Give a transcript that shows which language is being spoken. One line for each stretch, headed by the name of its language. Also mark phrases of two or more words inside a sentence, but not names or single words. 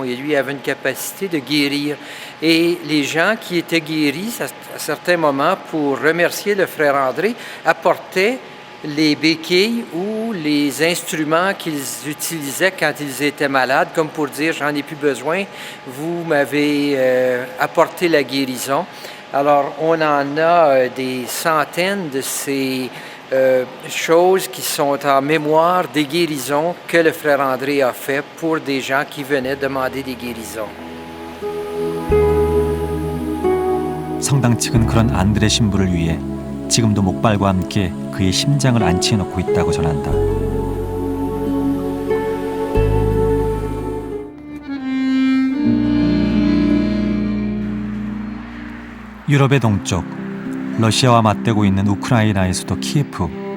French: Et lui avait une capacité de guérir. Et les gens qui étaient guéris, à certains moments, pour remercier le frère André, apportaient les béquilles ou les instruments qu'ils utilisaient quand ils étaient malades, comme pour dire « j'en ai plus besoin, vous m'avez apporté la guérison ». Alors on en a des centaines de ces choses qui sont en mémoire des guérisons que le frère André a fait pour des gens qui venaient demander des guérisons.
Korean: 성당 측은 그런 안드레 신부를 위해 지금도 목발과 함께 그의 심장을 안치해 놓고 있다고 전한다. 유럽의 동쪽, 러시아와 맞대고 있는 우크라이나의 수도 키예프.